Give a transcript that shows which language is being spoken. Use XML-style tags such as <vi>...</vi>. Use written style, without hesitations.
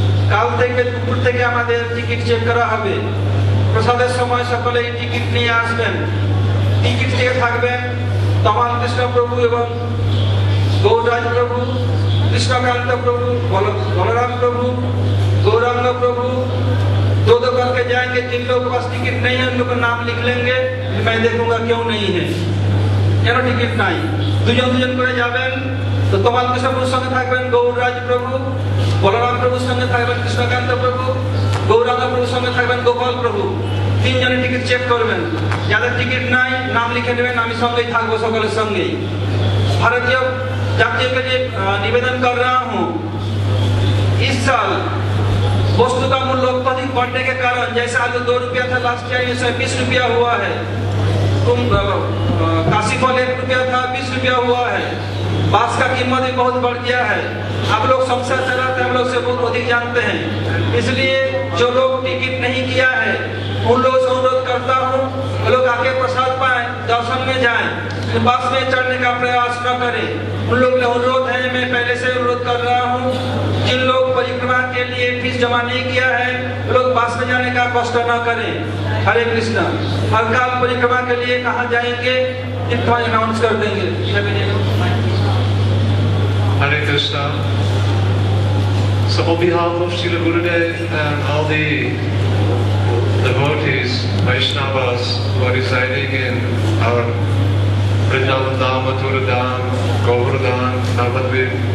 <bn>কাল থেকে দুপুর থেকে আমাদের টিকিট চেক করা হবে। প্রসাদের সময় সকলেই টিকিট নিয়ে আসবেন। টিকিট নিয়ে থাকবেন তমাল কৃষ্ণ প্রভু এবং গৌরাজ প্রভু, कृष्णकांत प्रभु, बलराम प्रभु, गौरांग प्रभु।</bn> <hi>2 करके जाएंगे। जिन लोग के पास टिकट नहीं है उन लोग का नाम लिख लेंगे, मैं देखूंगा क्यों नहीं है, क्यों टिकट नहीं।</hi> <bn>2 করে যাবেন। তো তোমাল কৃষ্ণ প্রভুর সঙ্গে থাকবেন গৌরাজ প্রভু, বলরাম প্রভুর সঙ্গে থাকবেন কৃষ্ণকান্ত প্রভু, গৌরাঙ্গ প্রভুর সঙ্গে থাকবেন গোপাল প্রভু। 3 জনের টিকিট চেক করবেন। যাদের টিকিট নাই নাম লিখে নেবেন, আমি সঙ্গেই থাকবো, সকলের सঙ্গেই।</bn> <hi>भारतीय जातियों के लिए निवेदन कर रहा हूँ, इस साल वस्तु का मूल्य अत्यधिक बढ़ने के कारण, जैसे आलू 2 रुपया था लास्ट ईयर, इसे 20 रुपया हुआ है। काशी फल 1 रुपया था, 20 रुपया हुआ है। बांस का कीमत भी बहुत बढ़ गया है। आप लोग संसार चलाते हैं, हम लोग से बहुत अधिक जानते हैं। इसलिए जो लोग टिकट नहीं किया है उन लोगों से अनुरोध करता हूँ, वो लोग आके प्रसाद पाए, दर्शन में जाएं, बस में चढ़ने का प्रयास न करें। उन लोग का अनुरोध है, मैं पहले से अनुरोध कर रहा हूँ, जिन लोग परिक्रमा के लिए फीस जमा नहीं किया है वो लोग बस में जाने का कष्ट न करें। हरे कृष्ण। हर काल परिक्रमा के लिए कहाँ जाएंगे इतना अनाउंस कर देंगे।</hi> <en>Hare Krishna. So on behalf of Srila Gurudev and all the devotees, Vaishnavas who are residing in our Vrindavan Dham, Mathura Dham, Govardhan, Navadvip.</en>